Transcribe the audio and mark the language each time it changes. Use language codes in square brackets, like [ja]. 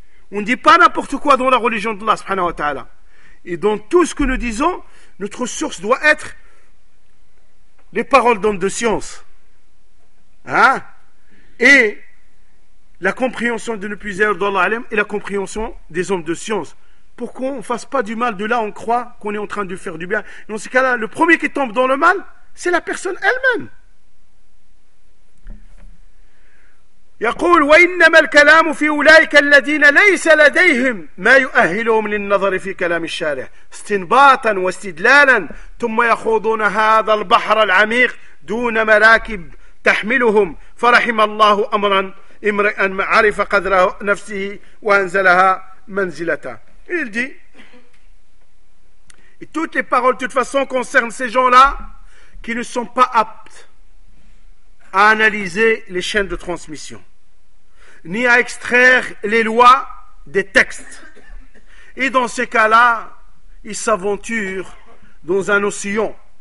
[fr] On ne dit pas n'importe quoi dans la religion d'Allah, subhanahu wa ta'ala. Et dans tout ce que nous disons, notre source doit être les paroles d'hommes de science. Hein? Et la compréhension de ne plus être d'Allah alayhim et la compréhension des hommes de science. Pourquoi on ne fasse pas du mal de là, on croit qu'on est en train de faire du bien. Et dans ce cas-là, le premier qui tombe dans le mal, c'est la personne elle-même. [ar] يقول وإنما الكلام في أولئك الذين ليس لديهم ما يؤهلهم للنظر في كلام الشارع استنباطا واستدلالا ثم يخوضون هذا البحر العميق دون مراكب تحملهم فرحم الله أمرا امرئا عرف قدر نفسه وأنزلها منزلته. [fr] Il dit, et toutes les paroles de toute façon concernent ces gens-là qui ne sont pas aptes à analyser les chaînes de transmission, ni à extraire les lois des textes. Et dans ces cas-là, ils s'aventurent dans un océan.